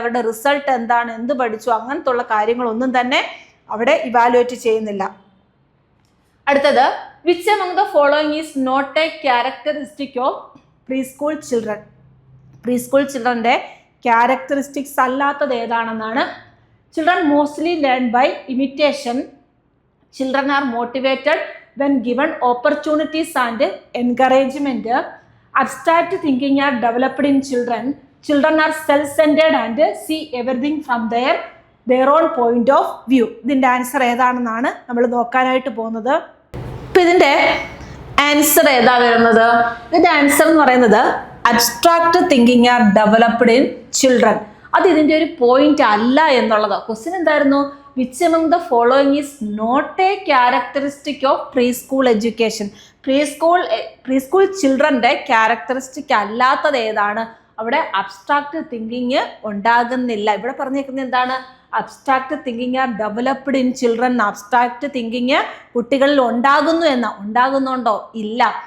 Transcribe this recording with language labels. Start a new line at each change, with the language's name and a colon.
Malayalam: അവരുടെ റിസൾട്ട് എന്താണ്, എന്ത് പഠിച്ചു, അങ്ങനത്തെ ഉള്ള കാര്യങ്ങളൊന്നും തന്നെ അവിടെ ഇവാലുവേറ്റ് ചെയ്യുന്നില്ല. അടുത്തത്,
English: Which among the following is not a characteristic of preschool children?
Malayalam: Pre school ചിൽഡ്രൻ്റെ characteristics അല്ലാത്തത് ഏതാണെന്നാണ്?
English: Children mostly learn by imitation. Children are motivated when given opportunities and encouragement. Abstract thinking are developed in children. Children are self-centered and see everything from their own point of view.
Malayalam: ഇതിൻ്റെ answer ഏതാണെന്നാണ് നമ്മൾ നോക്കാനായിട്ട് പോകുന്നത്. ഇപ്പം ഇതിൻ്റെ answer ഏതാ വരുന്നത്? ഇതിൻ്റെ answer എന്ന് പറയുന്നത്
English: Abstract thinking are developed in children.
Malayalam: അത് ഇതിൻ്റെ ഒരു പോയിന്റ് അല്ല എന്നുള്ളത്. ക്വസ്റ്റ്യൻ എന്തായിരുന്നു?
English: Which among the following is not a characteristic of preschool education?
Malayalam: Pre school ചിൽഡ്രൻ്റെ characteristic അല്ലാത്തത് ഏതാണ്? അവിടെ അബ്സ്ട്രാക്ട് തിങ്കിങ് ഉണ്ടാകുന്നില്ല. ഇവിടെ പറഞ്ഞേക്കുന്നത് എന്താണ്? Abstract thinking R developed in children. Abstract thinking കുട്ടികളിൽ ഉണ്ടാകുന്നുണ്ടോ? ഇല്ല.